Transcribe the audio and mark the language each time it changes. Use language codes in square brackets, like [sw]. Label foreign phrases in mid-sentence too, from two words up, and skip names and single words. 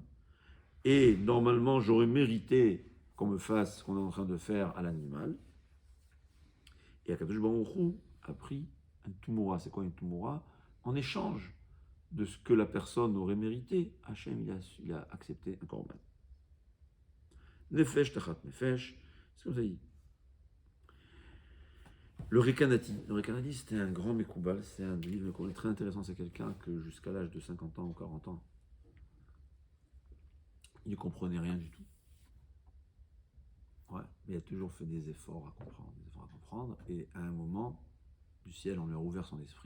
[fr] Et normalement, j'aurais mérité qu'on me fasse ce qu'on est en train de faire à l'animal. Et Akadosh Baruch Hu a pris un tumura. C'est quoi une tumura? En échange de ce que la personne aurait mérité, Hachem, il a accepté un korban. [he] נפש תחת נפש, [fr] c'est comme ça dit. Le Rekanati, c'était un grand Mekoubal, c'est un livre qu'on est très intéressant, c'est quelqu'un que jusqu'à l'âge de 50 ans ou 40 ans, il ne comprenait rien du tout. Ouais, mais il a toujours fait des efforts à comprendre, et à un moment, du ciel, on lui a ouvert son esprit.